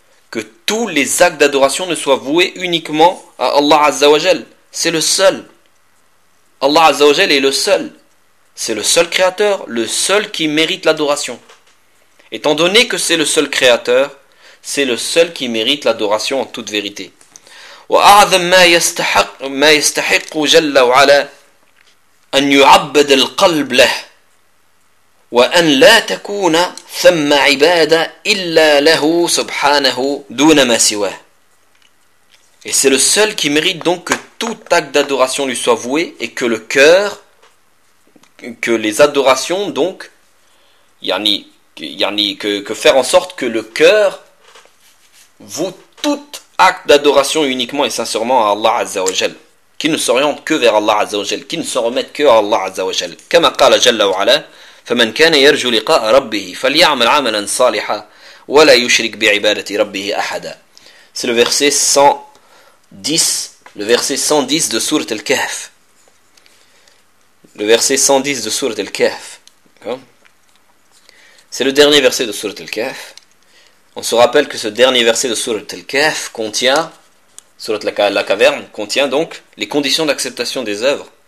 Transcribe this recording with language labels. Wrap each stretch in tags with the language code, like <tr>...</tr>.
<fr>Que tous les actes d'adoration ne soient voués uniquement à Allah Azzawajal. C'est le seul. Allah Azzawajal est le seul. C'est le seul créateur, le seul qui mérite l'adoration. Étant donné que c'est le seul créateur, c'est le seul qui mérite l'adoration en toute vérité.</fr> <ar>وأعظم ما يستحق جل وعلا أن يعبد القلب له وأن لا تكون ثم عبادة إلا له سبحانه دون ما سواه.</ar> <fr>Et c'est le seul qui mérite donc que tout acte d'adoration lui soit voué et que le cœur, que les adorations donc, que faire en sorte que le cœur voue tout acte d'adoration uniquement et sincèrement à Allah Azzawajal, qui ne s'oriente que vers Allah Azzawajal, qui ne s'en remette que à Allah Azzawajal. Comme a dit</fr> <ar>Allah Jalla wa Ala, فمن كان يرجو لقاء ربه فليعمل عملا صالحا ولا يشرك بعبادة ربه أحدا.</ar> <fr>C'est le verset 110, le verset 110 de sourate Al-Kahf. Le verset 110 de sourate Al-Kahf. C'est le dernier verset de sourate Al-Kahf. On se rappelle que ce dernier verset de sourate Al-Kahf contient, sourate la caverne, contient donc les conditions d'acceptation des œuvres.</fr>